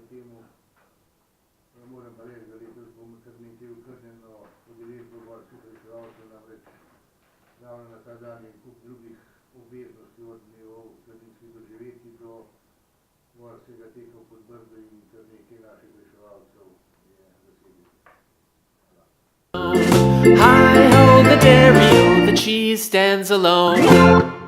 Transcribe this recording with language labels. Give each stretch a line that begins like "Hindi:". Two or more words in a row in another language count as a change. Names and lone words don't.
Slovenian: Moram pa reči, da letos bomo kar nekaj tudi okrnjeno udeležbo gorskih reševalcev, namreč ravno na ta dan je kup drugih obveznosti od dnevov planinskih doživetij do gorskega teka v Podbrdo in kar nekaj naših reševalcev je zasedih.
English: Hi ho, the dairy, the cheese stands alone.